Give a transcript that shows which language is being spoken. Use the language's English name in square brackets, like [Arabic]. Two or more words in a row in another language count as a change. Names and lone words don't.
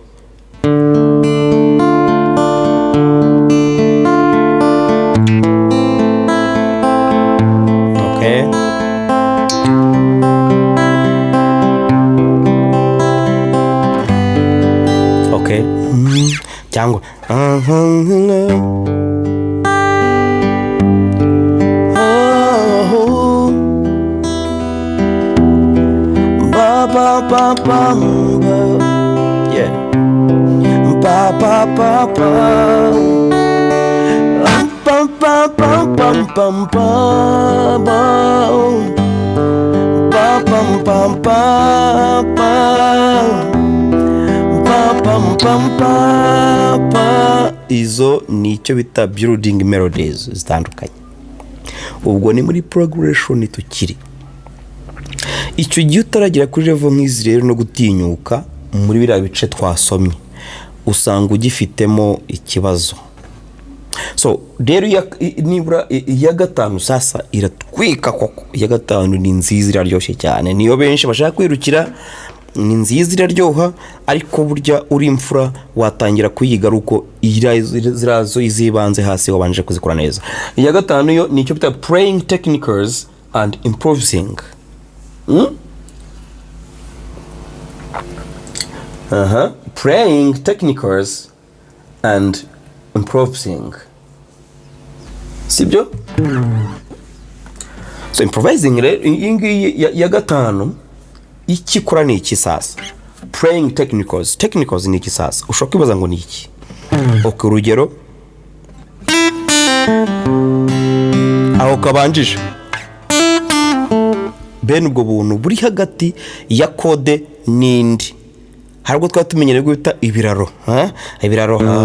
[English] okay, okay, cyangwa ba ba ba yeah ba ba ba ba ba ba ba ba ba. [Kinyarwanda] Izo ni icyo bita [English] building melodies [Kinyarwanda] zitandukanye. Ubwo ni muri progression tukiri. Icyo gihe utaragira kuri level nk'izi rero no gutinyuka muri biriya bice twasomye usanga ugifitemo ikibazo. So rero nibura iya gatanu sasa iratwika koko. Iya gatanu ni nziza, iraryoshye cyane, niyo benshi bashaka kwirukira. Ni nziza iraryoha, ariko burya uri imfura watangira kuyiga ruko zirazo izibanze hasi wabanje kuzikora neza. Iya gatanu yo nicyo bita [English] playing techniques and improvising. Playing techniques and improvising, [Kinyarwanda] sibyo? So improvising ingi ya gatanu ikikora ni iki sasa? [English] Playing techniques [Kinyarwanda] ni iki sasa? Ushobora kwibaza ngo ni iki? Okay, urugero aho kabanjije bene ubwo buntu buri hagati ya kode n'indi, harwo twatumenyereye guhita ibiraro, ibiraro